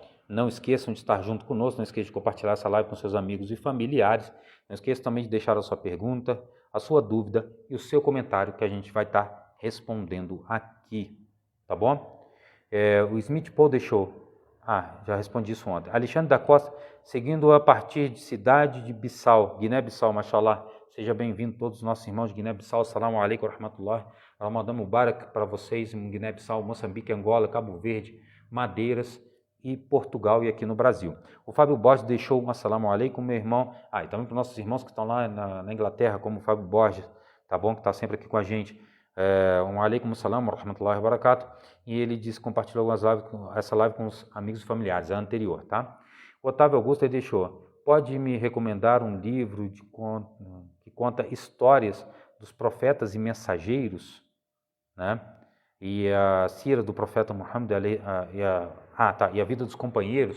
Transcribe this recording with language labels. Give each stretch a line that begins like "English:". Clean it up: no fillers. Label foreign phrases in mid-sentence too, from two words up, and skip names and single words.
Portuguese: Não esqueçam de estar junto conosco, não esqueçam de compartilhar essa live com seus amigos e familiares, não esqueçam também de deixar a sua pergunta, a sua dúvida e o seu comentário que a gente vai estar respondendo aqui, tá bom? O Smith Paul deixou, já respondi isso ontem. Alexandre da Costa, seguindo a partir de cidade de Bissau, Guiné-Bissau, mashallah. Seja bem-vindo todos os nossos irmãos de Guiné-Bissau.
Arabic: السلام عليكم ورحمة الله. رمضان مبارك
Portuguese: para vocês em Guiné-Bissau, Moçambique, Angola, Cabo Verde, Madeiras e Portugal e aqui no Brasil. O Fábio Borges deixou um
Arabic: السلام عليكم,
Portuguese: meu irmão. E também para os nossos irmãos que estão lá na Inglaterra, como o Fábio Borges, tá bom? Que está sempre aqui com a gente.
Arabic: وعليكم السلام ورحمة الله وبركاته.
Portuguese: E ele disse que compartilhou essa live com os amigos e familiares, a anterior, tá? O Otávio Augusto ele deixou, pode me recomendar um livro que conta histórias dos profetas e mensageiros, né? E a sira do profeta Muhammad e a vida dos companheiros?